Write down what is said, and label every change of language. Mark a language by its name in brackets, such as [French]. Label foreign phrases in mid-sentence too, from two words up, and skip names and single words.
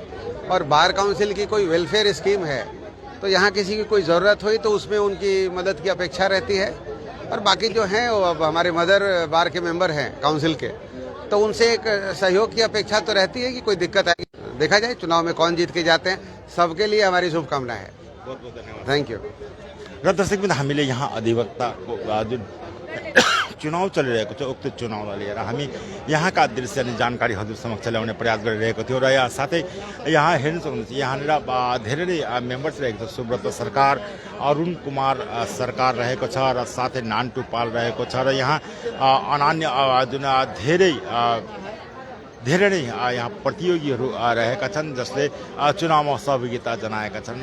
[Hindi] और बार काउंसिल की कोई [English] welfare scheme [Hindi] है तो यहाँ किसी की कोई ज़रूरत हुई तो उसमें उनकी मदद की अपेक्षा रहती है। और बाकी जो हैं वो अब हमारे [English] mother bar [Hindi] के मेंबर हैं काउंसिल के, तो उनसे एक सहयोग की अपेक्षा तो रहती है कि कोई दिक्कत आएगी। देखा जाए चुनाव में कौन जीत के जाते हैं। सबके लिए हमारी शुभकामनाएं है। बहुत बहुत धन्यवाद। [English] Thank you. [Nepali] र दर्शकबिन हामीले यहाँ अधिवक्ताको जुन चुनाव चलिरहेको छ उक्त चुनावलाई लिएर हामी यहाँका दृश्य अनि जानकारी हजुर समक्ष ल्याउने प्रयास गरिरहेको थियो। र यहाँ साथै यहाँ हेर्न सक्नुहुन्छ यहाँनिर धेरै नै मेम्बर्स रहेको छ। सुब्रत सरकार, अरुण कुमार सरकार रहेको छ र साथै नान्टु पाल रहेको छ र यहाँ अनान्य जुन धेरै नै यहाँ प्रतियोगीहरू रहेका छन् जसले चुनावमा सहभागिता जनाएका छन्।